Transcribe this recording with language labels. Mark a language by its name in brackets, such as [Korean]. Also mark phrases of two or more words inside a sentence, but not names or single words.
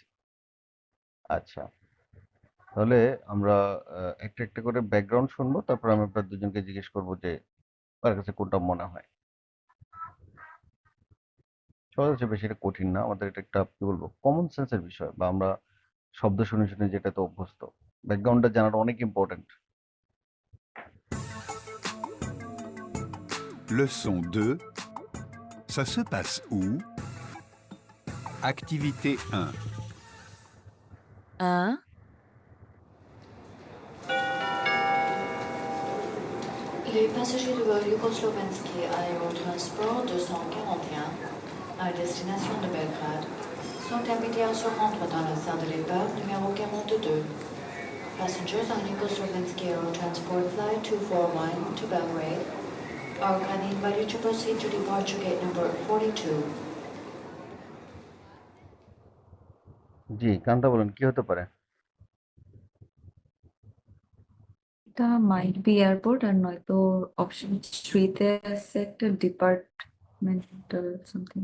[Bangla] আচ্ছা, তাহলে আমরা একটা একটা করে ব্যাকগ্রাউন্ড শুনবো, তারপর আমি আপনার দুজনকে জিজ্ঞেস করবো যে কার কাছে কোনটা মনে হয়। সহজ হচ্ছে, বেশি এটা কঠিন না, আমাদের এটা একটা কি বলবো কমন সেন্সের বিষয়, বা আমরা শব্দ শুনে শুনে যেটাতে অভ্যস্ত। ব্যাকগ্রাউন্ডটা জানাটা অনেক ইম্পর্টেন্ট। [French] Leçon 2. Ça se passe où? Activité 1. 1, Les passagers du vol Yougoslovensky Aérotransport 241 à destination de Belgrade sont invités à se rendre dans la salle de départ numéro 42. [English] Passengers on Yugoslovensky Aerotransport Flight 241 to Belgrade are kindly invited to proceed to departure gate number 42. [Bangla] জি, কান্তা বলেন কি হতে পারে? এটা [English] might be [Bangla] এয়ারপোর্ট, আর নয়তো অপশন 3-তে আছে একটা [English] departmental something,